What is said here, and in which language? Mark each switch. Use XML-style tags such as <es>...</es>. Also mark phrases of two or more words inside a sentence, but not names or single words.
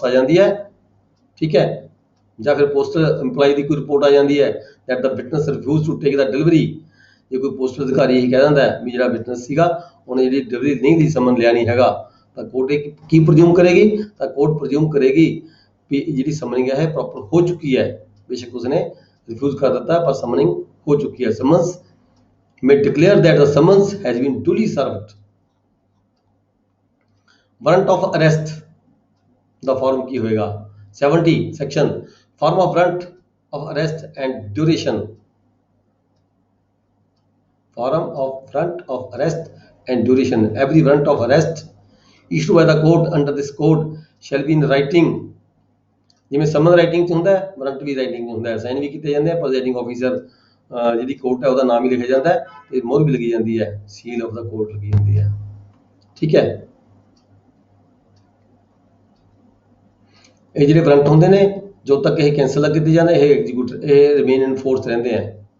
<pa>ਆ ਜਾਂਦੀ ਹੈ, ਠੀਕ ਹੈ, ਜਾਂ ਫਿਰ</pa> <en>postal employee</en> <pa>ਦੀ ਕੋਈ ਰਿਪੋਰਟ ਆ ਜਾਂਦੀ ਹੈ</pa> <en>that the witness refuses to take the delivery,</en> <pa>ਜੇ ਕੋਈ ਪੋਸਟਲ ਅਧਿਕਾਰੀ ਇਹ ਕਹਿ ਦਿੰਦਾ ਹੈ ਵੀ ਜਿਹੜਾ ਵਿਟਨੈਸ ਸੀਗਾ ਉਹਨੇ ਜਿਹੜੀ ਡਿਲੀਵਰੀ ਨਹੀਂ ਦੀ, ਸਮਨ ਲਿਆ ਨਹੀਂ ਹੈਗਾ, ਤਾਂ ਕੋਰਟ ਕੀ ਪ੍ਰਜ਼ਿਊਮ ਕਰੇਗੀ, ਤਾਂ ਕੋਰਟ ਪ੍ਰਜ਼ਿਊਮ ਕਰੇਗੀ ਵੀ ਜਿਹੜੀ ਸਮਨਿੰਗ ਹੈ ਪ੍ਰੋਪਰ ਹੋ ਚੁੱਕੀ ਹੈ, ਬੇਸ਼ੱਕ ਉਸਨੇ ਰਿਫਿਊਜ਼ ਕਰ ਦਿੱਤਾ ਪਰ ਸਮਨਿੰਗ ਹੋ ਚੁੱਕੀ ਹੈ।</pa> <en>ਸਮਨਸ may declare that the summons has been duly served. Warrant of arrest</en> <pa>ਦਾ ਫਾਰਮ ਕੀ ਹੋਏਗਾ?</pa> <en>70 section form of warrant of arrest and duration, form of warrant of arrest and duration, every warrant of arrest issued by the court under this code shall be in writing,</en> <pa>ਜਿਵੇਂ ਸਮਨ ਰਾਈਟਿੰਗ 'ਚ ਹੁੰਦਾ ਹੈ ਵਾਰੰਟ ਵੀ ਰਾਈਟਿੰਗ 'ਚ ਹੁੰਦਾ ਹੈ, ਸਾਈਨ ਵੀ ਕੀਤੇ ਜਾਂਦੇ ਆ,</pa> <en>presiding officer</en> <pa>ਜਿਹੜੀ ਕੋਰਟ ਹੈ ਉਹਦਾ ਨਾਮ ਹੀ ਲਿਖਿਆ ਜਾਂਦਾ ਹੈ ਤੇ ਮੋਹਰ ਵੀ ਲੱਗੀ ਜਾਂਦੀ ਹੈ,</pa> <en>seal of the court</en> <pa>ਲੱਗੀ ਹੁੰਦੀ ਹੈ, ਠੀਕ ਹੈ। ਇਹ ਜਿਹੜੇ ਵਾਰੰਟ ਹੁੰਦੇ ਨੇ ਜਦੋਂ ਤੱਕ ਇਹ ਕੈਂਸਲ ਨਾ ਕੀਤੇ ਜਾਂਦੇ ਇਹ ਐਗਜ਼ੀਕਿਊਟਰ ਇਹ</pa> <en>remain in force</en> <pa>ਰਹਿੰਦੇ ਆ।</pa>